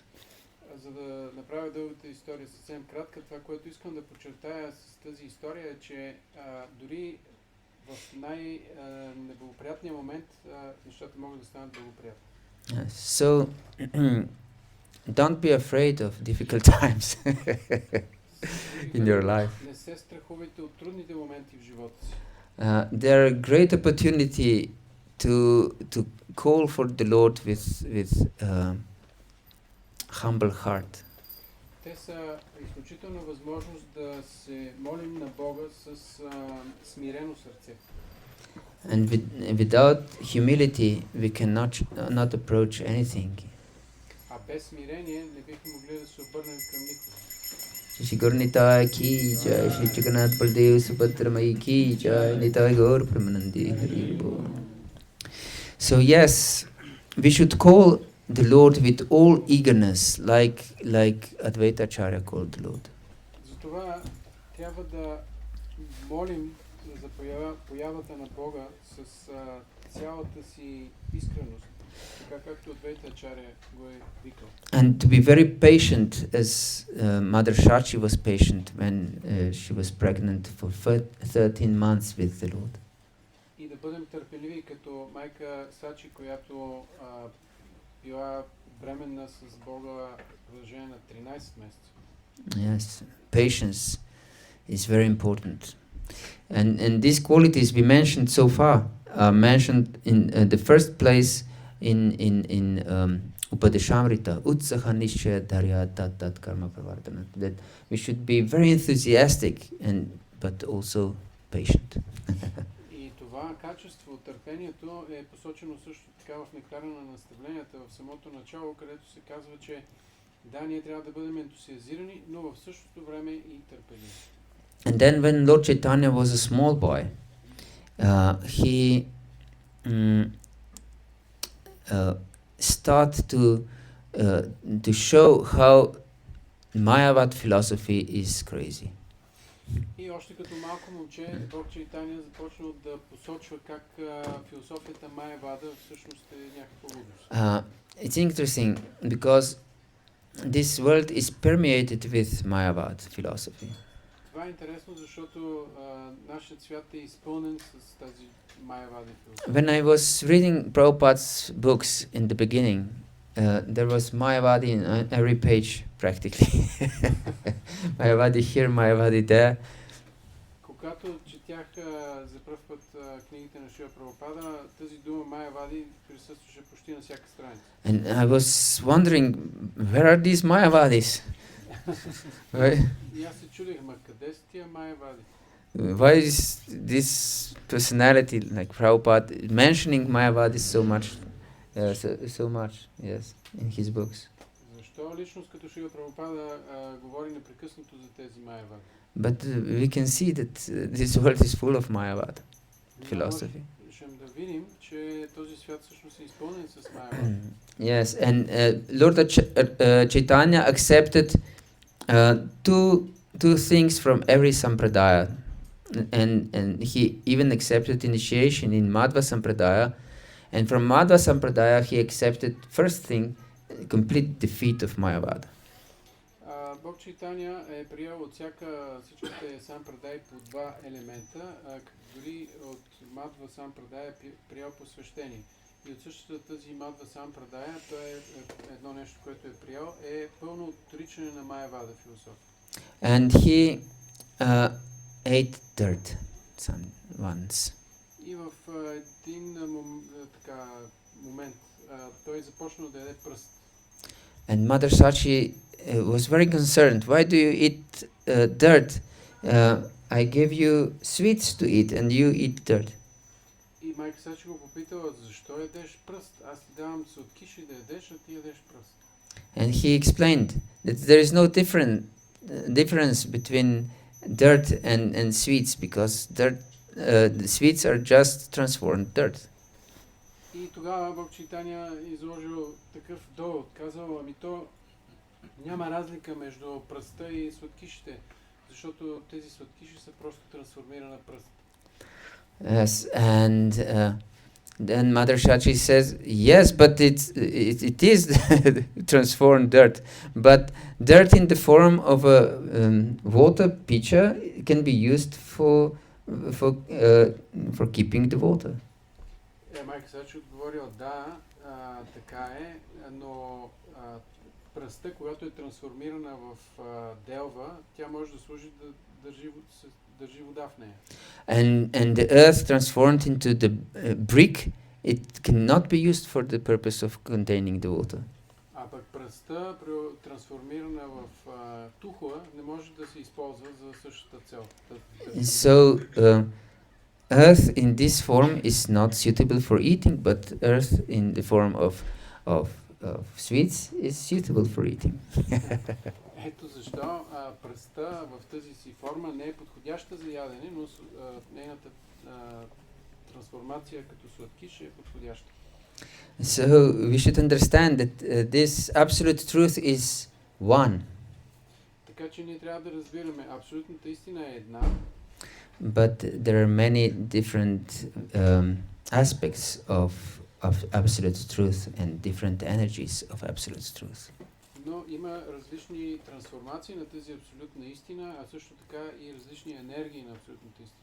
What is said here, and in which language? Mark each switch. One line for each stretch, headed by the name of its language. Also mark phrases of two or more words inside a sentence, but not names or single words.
Bulgarian: За да направя дългата история съвсем кратка, това, което искам да подчертая с тази история е, че дори в най-неблагоприятния момент нещата могат да станат благоприятни.
English: So don't be afraid of difficult times in your life.
Bulgarian: Не се страхувайте от трудните моменти в живота си.
English: There are great opportunity to call for the Lord with humble heart.
Bulgarian: Те са изключителна възможност да се молим на Бога с смирено сърце.
English: And without humility, we cannot not approach anything.
Bulgarian: А без смирение не бихме могли да се обърнем към никого.
Bangla: শ্রী গুরনিতা কি জয়, শ্রী জগন্নাথ বলদেব সুভদ্রা মাই কি জয়, নিতাই গৌর প্রমানন্দী হরি বোল.
English: So yes, we should call the Lord with all eagerness, like Advaita Acharya called the Lord.
Bulgarian: Затова трябва да молим за появата на Бога с цялата си искреност, така както Advaita Acharya го е викал.
English: And to be very patient, as Mother Shachi was patient when she was pregnant for 13 months with the Lord.
Bulgarian: И да бъдем търпеливи като майка Сачи, която била бременна с Бога в продължение на 13 месеца.
English: Yes, patience is very important. And these qualities we mentioned so far are mentioned in the first place in Upadeshamrita,
Sanskrit: उत्साह निश्चय धैर्य तत् कर्म प्रवर्धन,
English: that we should be very enthusiastic but also patient.
Bulgarian: И това качество, търпението е посочено също така в нектара на наставленията в самото начало, където се казва, че да, ние трябва да бъдем ентусиазирани, но в същото време и търпеливи.
English: And then when Lord Caitanya was a small boy, he started to show how Mayavad philosophy is crazy.
Bulgarian: И още като малко момче, Бог Чайтания започнал да посочва как философията Майявада всъщност е някаква лудост.
English: It's interesting because this world is permeated with Mayavad philosophy.
Bulgarian: Това е интересно, защото нашият свят е изпълнен с тази Майявада философия.
English: When I was reading Prabhupada's books in the beginning, there was Mayavadi in every page practically. Mayavadi here, Mayavadi there.
Bulgarian: Когато четях за пръв път книгите на Шрила Прабхупада, тази дума Майявади присъстваше почти на всяка страница.
English: And I was wondering, where are these Mayavadis? Right?
Bulgarian: И аз се чудех, ма къде са тия Майявади?
English: Why is this personality like Prabhupada mentioning Mayavadis so much, yes, in his books?
Bulgarian: Защо защо личност като Шрила Прабхупада говори непрекъснато за тези Майявади?
English: But we can see that this world is full of Mayavad philosophy.
Bulgarian: Можем да видим, че този свят всъщност е изпълнен с Майявади.
English: Yes, and Lord Chaitanya accepted two things from every sampradaya, and he even accepted initiation in Madhva sampradaya, and from Madhva sampradaya he accepted first thing, complete defeat of Mayavada.
Bulgarian: Бог Чайтаня е приел от всичките сампрадаи по два елемента, дори от Мадва сампрадая е приел посвещение. И от същата тази Мадва сампрадая, той е едно нещо, което е приел, е пълно отричане на Майявада философия.
English: And he ate dirt once.
Bulgarian: И в един момент той започна да яде пръст.
English: And Mother Sachi was very concerned. Why do you eat dirt? I gave you sweets to eat and you eat dirt.
Bulgarian: И майка Сачи го попитала, защо ядеш пръст? Аз ти давам сладкиши да ядеш, а ти ядеш пръст.
English: And he explained that there is no difference between dirt and sweets, because the sweets are just transformed dirt.
Bulgarian: И тогава Бог Чайтаня изложил такъв довод, казал, ами то няма разлика между пръста и сладкишите, защото тези сладкиши са просто трансформирана пръст.
English: Yes, and then Mother Shachi says, yes, but it is transformed dirt, but dirt in the form of a water pitcher can be used for keeping the water.
Bulgarian: Майка Сачи отговорила, да, така е, но пръста, когато е трансформирана в делва, тя може да служи да държи вода в нея.
English: And the earth transformed into the brick, it cannot be used for the purpose of containing the water.
Bulgarian: А пък пръста, трансформирана в тухла, не може да се използва за същата цел.
English: So earth in this form is not suitable for eating, but earth in the form of sweets is suitable for eating.
Bulgarian: Ето защо пръста в тази си форма не е подходяща за ядене, но нейната трансформация като сладкиш е подходяща.
English: So we should understand that this absolute truth is one.
Bulgarian: Така че ние трябва да разбираме, абсолютната истина е една.
English: But there are many different aspects of absolute truth and different energies of absolute truth.
Bulgarian: Но има различни трансформации на тази абсолютна истина, а също така и различни енергии на абсолютната истина.